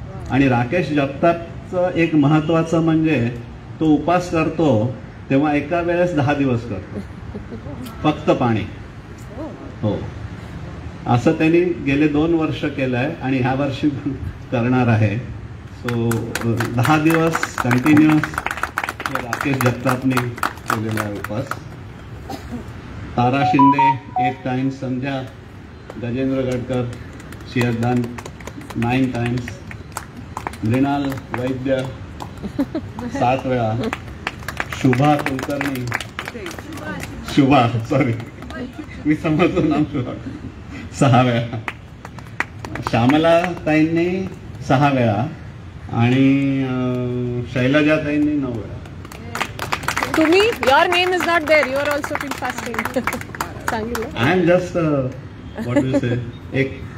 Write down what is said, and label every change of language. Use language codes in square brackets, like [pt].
[mr] आणि राकेश जगतापचं एक महत्वाचं म्हणजे तो उपास करतो तेव्हा एका वेळेस 10 दिवस करतो, फक्त पाणी. हो, असं त्यांनी गेले 2 वर्ष केलंय आणि ह्या वर्षी करणार आहे. सो 10 दिवस कंटिन्युअस राकेश जगतापने केलेला आहे उपास. तारा Shinde 8 times. Sandhya Gajendra Gadkar [en] she has done 9 times. [mr] Mrinal वैद्य 7 वेळा. शुभा कुलकर्णी, शुभा सॉरी मी समजतो नाम, शुभा 6 वेळा. श्यामला ताईंनी 6 वेळा आणि शैलजा ताईंनी 9 वेळा. तुम्ही, [en] your name is not there, you are also been fasting. [mr] सांगितलं. [en] I am just what do you say, [mr] एक